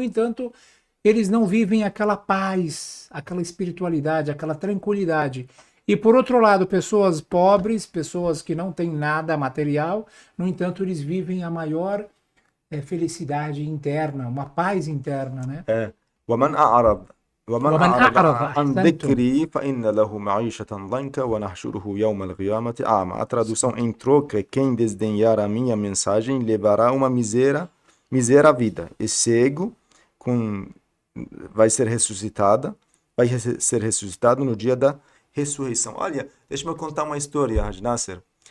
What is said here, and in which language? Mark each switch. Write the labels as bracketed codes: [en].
[pt] No entanto, eles não vivem aquela paz, aquela espiritualidade, aquela tranquilidade. E por outro lado, pessoas pobres, pessoas que não têm nada material, no entanto, eles vivem a maior felicidade interna, uma paz interna, né? [ar] ومن أعرض ومن أعرض عن أحسنتم. ذكري فإن له معيشة ضنكا ونحشره يوم القيامة أعمى. [pt] A tradução em troca: quem desdenhar a minha mensagem levará uma miséria vida. E cego vai ser ressuscitado no dia da ressurreição. Olha, deixa-me contar uma história, Haj Nasser.